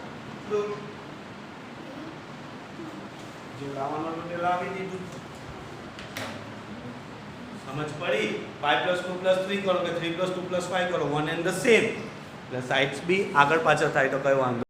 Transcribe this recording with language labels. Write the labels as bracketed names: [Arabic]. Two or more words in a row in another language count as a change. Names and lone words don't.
[Gujarati] જોડાવાનો તો લાવી દીધું. સમજ પડી? 5 plus 2 plus 3 કરો કે 3 plus 2 plus 5 કરો, [English] one and the same. [Gujarati] એટલે સાઇડ્સ બી આગળ પાછળ થાય તો કઈ વાંધો